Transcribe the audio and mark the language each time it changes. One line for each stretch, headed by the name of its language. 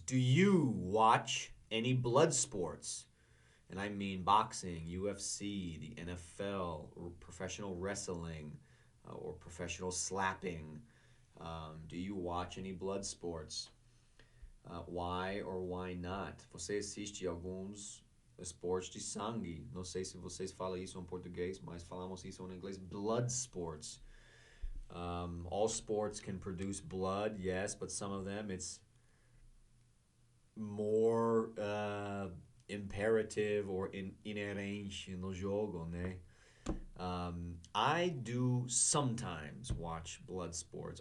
English: Do you watch any blood sports? And I mean boxing, UFC, the NFL, or professional wrestling, or professional slapping. Do you watch any blood sports? Why or why not?
Portuguese: Você assiste alguns esportes de sangue? Não sei se vocês falam isso em português, mas falamos isso em inglês.
English: Blood sports. All sports can produce blood, yes, but some of them it's more imperative or
Portuguese: inerente no jogo, né?
English: I do sometimes watch blood sports.